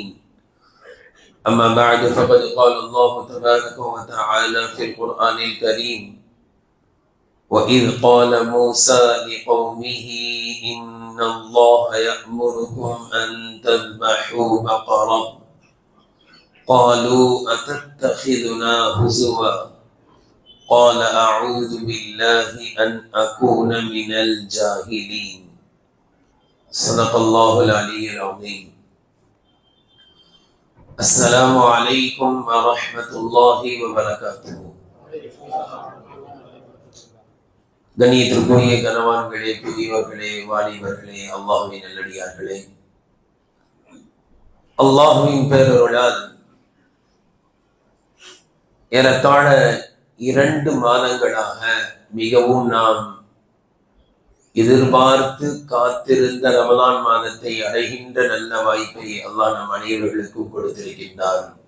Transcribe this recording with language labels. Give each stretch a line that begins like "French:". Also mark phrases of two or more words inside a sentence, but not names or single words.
Arabic: أما بعد، فقد قال الله تبارك وتعالى في القرآن الكريم: وإذ قال موسى لقومه إن الله يأمركم أن تذبحوا بقرة قالوا أتتخذنا هزوا قال أعوذ بالله أن أكون من الجاهلين. صدق الله العلي العظيم. السلام عليكم ورحمة الله وبركاته.
Tamil: கண்ணியத்திற்குரிய கனவான்களே, பெரியவர்களே, வாலிபர்களே, அல்லாஹ்வின் நல்லடியார்களே, அல்லாஹ்வின் பேரருளால் ஏறத்தாழ 2 மாதங்களாக மிகவும் நாம் எதிர்பார்த்து காத்திருந்த ரமலான் மாதத்தை அடைகின்ற நல்ல வாய்ப்பை அல்லாஹ் நம் அனைவர்களுக்கும் கொடுத்திருக்கின்றார்.